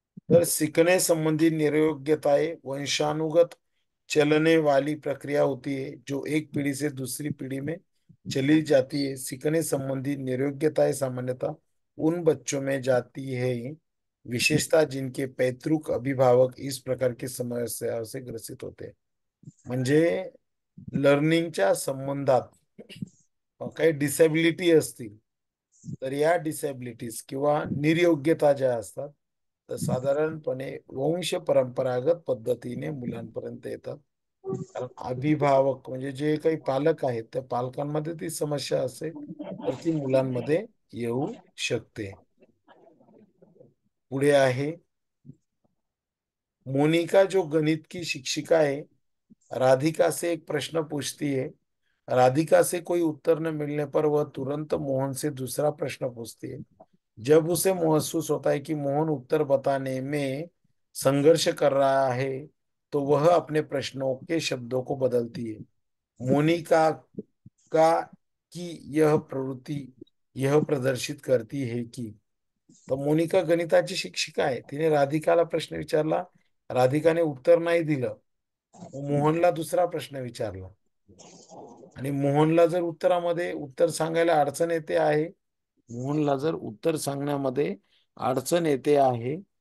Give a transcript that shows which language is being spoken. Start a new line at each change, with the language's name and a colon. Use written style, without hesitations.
Hindi: तर सीखने संबंधी निर्योग्यताएं वंशानुगत चलने वाली प्रक्रिया होती है जो एक पीढ़ी से दूसरी पीढ़ी में चली जाती है। सीखने संबंधी निर्योग्यताएं सामान्यतः उन बच्चों में जाती है विशेषता जिनके पैतृक अभिभावक इस प्रकार की समस्याओं से ग्रसित होते हैं।
Marathi: म्हणजे लर्निंगच्या संबंधात काही डिसॅबिलिटी असतील तर या डिसॅबिलिटीज किंवा निर्योग्यता ज्या असतात तर साधारणपणे वंश परंपरागत पद्धतीने मुलांपर्यंत येतात। कारण अभिभावक म्हणजे जे काही पालक आहेत त्या पालकांमध्ये ती समस्या असेल तर ती मुलांमध्ये येऊ शकते। पुढे आहे,
Hindi: मोनिका जो गणित की शिक्षिका है राधिका से एक प्रश्न पूछती है। राधिका से कोई उत्तर न मिलने पर वह तुरंत मोहन से दूसरा प्रश्न पूछती है। जब उसे महसूस होता है कि मोहन उत्तर बताने में संघर्ष कर रहा है तो वह अपने प्रश्नों के शब्दों को बदलती है। मोनिका का की यह प्रवृत्ति यह प्रदर्शित करती है कि,
Marathi: तर मोनिका गणिताची शिक्षिका आहे, तिने राधिकाला प्रश्न विचारला, राधिकाने उत्तर नाही दिलं, मोहनला दुसरा प्रश्न विचारला आणि मोहनला जर उत्तरामध्ये उत्तर सांगायला अडचण येते आहे, मोहनला जर उत्तर सांगण्यामध्ये अडचण येते आहे